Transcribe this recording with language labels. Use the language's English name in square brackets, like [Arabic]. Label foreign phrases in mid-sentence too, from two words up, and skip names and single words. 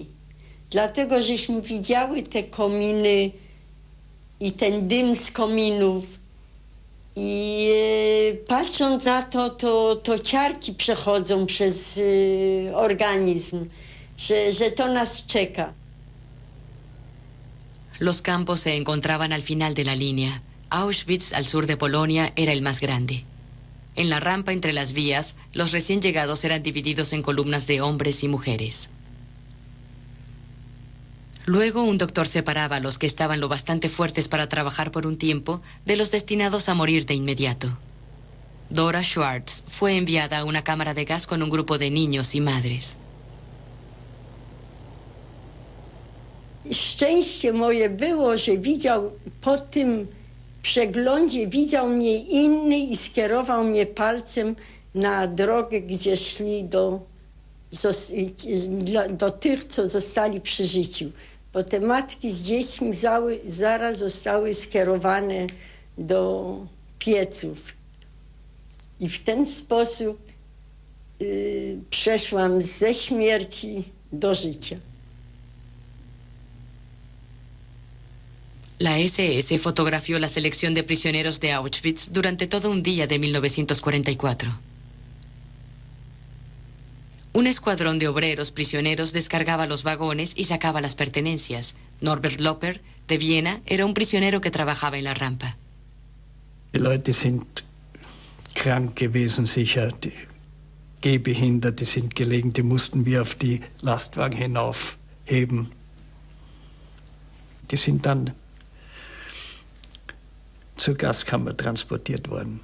[Polish] Dlatego, żeśmy widziały te kominy i ten dym z kominów. I patrząc na to ciarki przechodzą przez organizm. Że to nas czeka. [Spanish] Los campos se encontraban al final de la línea. Auschwitz, al sur de Polonia, era el más grande. En la rampa entre las vías, los recién llegados eran divididos en columnas de hombres y mujeres. Luego un doctor separaba a los que estaban lo bastante fuertes para trabajar por un tiempo de los destinados a morir de inmediato. Dora Schwartz fue enviada a una cámara de gas con un grupo de niños y madres. [Polish] Szczęście moje było, że widział po tym przeglądzie widział mnie inny i skierował mnie palcem na drogę, gdzie szli do tych, co zostali przy życiu. Bo te matki z dziećmi zaraz zostały skierowane do pieców. I w ten sposób przeszłam ze śmierci do życia. [Spanish] La SS fotografió la selección de prisioneros de Auschwitz durante todo un día de 1944. Un escuadrón de obreros prisioneros descargaba los vagones y sacaba las pertenencias. Norbert Loper, de Viena, era un prisionero que trabajaba en la rampa. [German] Die Leute sind krank gewesen, sicher. Die Gehbehinderte sind gelegen, die mussten wir auf die Lastwagen hinaufheben. Die sind dann zur Gaskammer transportiert worden.